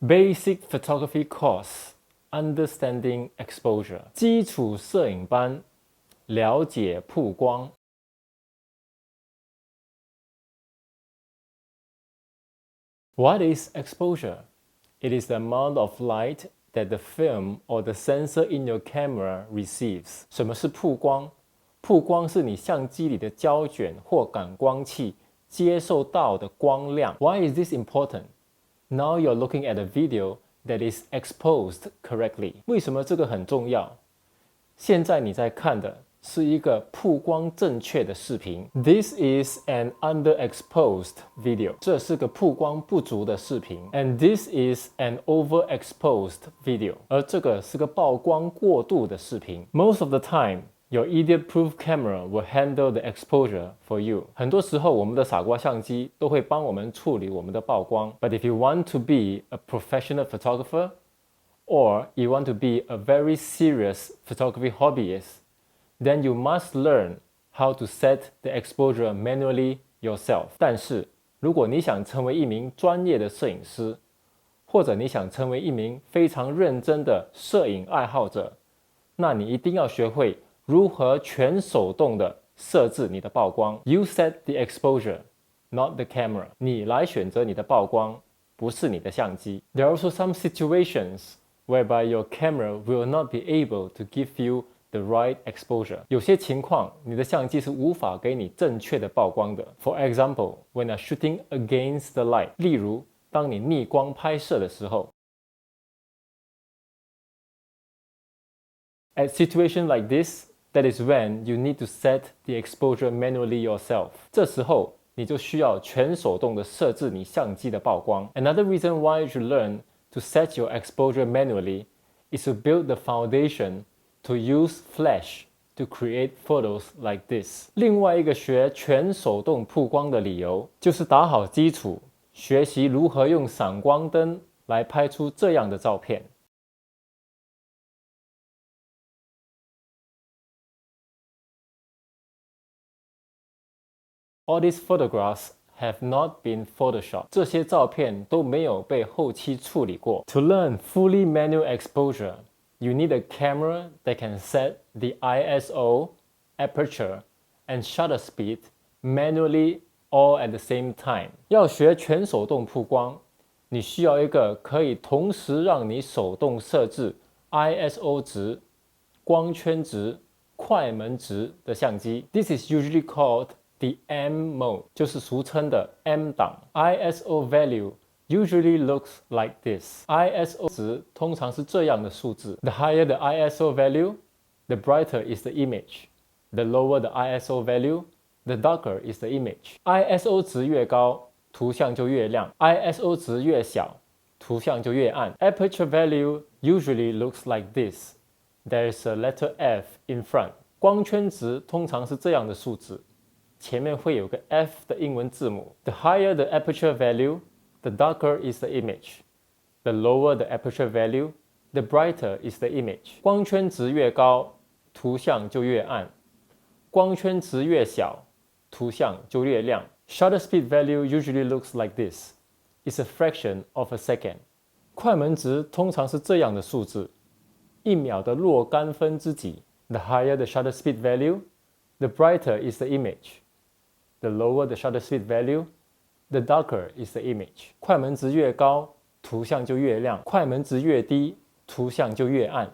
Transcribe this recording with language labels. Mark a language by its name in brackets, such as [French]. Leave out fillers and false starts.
[English] Basic Photography Course Understanding Exposure [Chinese] 基础摄影班，了解曝光。 [English] What is exposure? It is the amount of light that the film or the sensor in your camera receives. [Chinese] 什么是曝光？曝光是你相机里的胶卷或感光器接受到的光亮。 [English] Why is this important? Now you're looking at a video that is exposed correctly. [Chinese] 为什么这个很重要？现在你在看的是一个曝光正确的视频。 [English] This is an underexposed video. [Chinese] 这是个曝光不足的视频。 [English] And this is an overexposed video. [Chinese] 而这个是个曝光过度的视频。 [English] Most of the time, your idiot-proof camera will handle the exposure for you. [Chinese] 很多时候，我们的傻瓜相机都会帮我们处理我们的曝光。 [English] But if you want to be a professional photographer, or you want to be a very serious photography hobbyist, then you must learn how to set the exposure manually yourself. [Chinese] 但是，如果你想成为一名专业的摄影师，或者你想成为一名非常认真的摄影爱好者，那你一定要学会如何全手动的设置你的曝光。 [English] You set the exposure, not the camera. [Chinese] 你来选择你的曝光，不是你的相机。 [English] There are also some situations whereby your camera will not be able to give you the right exposure. [Chinese] 有些情况，你的相机是无法给你正确的曝光的。 [English] For example, when you're shooting against the light. [Chinese] 例如，当你逆光拍摄的时候。 [English] At situations like this, that is when you need to set the exposure manually yourself. [Chinese] 这时候，你就需要全手动的设置你相机的曝光。 [English] Another reason why you should learn to set your exposure manually is to build the foundation to use flash to create photos like this. [Chinese] 另外一个学全手动曝光的理由，就是打好基础，学习如何用闪光灯来拍出这样的照片。 [English] All these photographs have not been photoshopped. [Chinese] 这些照片都没有被后期处理过。 [English] To learn fully manual exposure, you need a camera that can set the ISO, aperture, and shutter speed manually all at the same time. [Chinese] 要学全手动曝光，你需要一个可以同时让你手动设置 ISO 值、光圈值、快门值的相机。 [English] This is usually called the M mode, [Chinese] 就是俗称的 M 档。 [English] ISO value usually looks like this. [Chinese] ISO 值通常是这样的数字。 [English] The higher the ISO value, the brighter is the image. The lower the ISO value, the darker is the image. [Chinese] ISO 值越高，图像就越亮。ISO 值越小，图像就越暗。 [English] Aperture value usually looks like this. There is a letter F in front. [Chinese] 光圈值通常是这样的数字。前面会有个 F 的英文字母。 [English] The higher the aperture value, the darker is the image. The lower the aperture value, the brighter is the image. [Chinese] 光圈值越高，图像就越暗；光圈值越小，图像就越亮。 [English] Shutter speed value usually looks like this. It's a fraction of a second. [Chinese] 快门值通常是这样的数字，一秒的若干分之几。 [English] The higher the shutter speed value, the brighter is the image. The lower the shutter speed value, the darker is the image. [Chinese] 快门值越高，图像就越亮；快门值越低，图像就越暗。